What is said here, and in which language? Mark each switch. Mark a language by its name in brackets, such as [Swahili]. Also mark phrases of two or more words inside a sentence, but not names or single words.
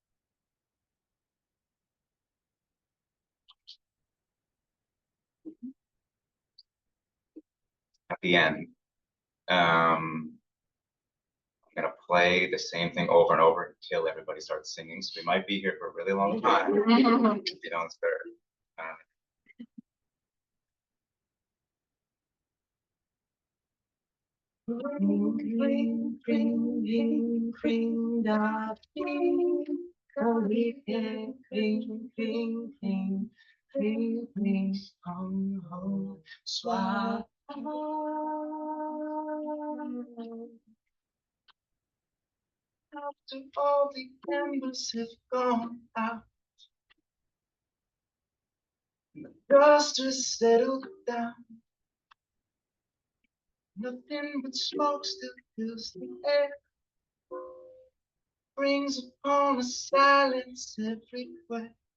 [English] At the end, I'm gonna play the same thing over and over until everybody starts singing. So we might be here for a really long time if you don't start. Ring, ring, ring, ring, ring, da, ring, ring, ring, ring, ring, ring, ring, hum, hum, swa. After all the embers have gone out, and the dust has settled down, nothing but smoke still fills the air, brings upon a silence everywhere.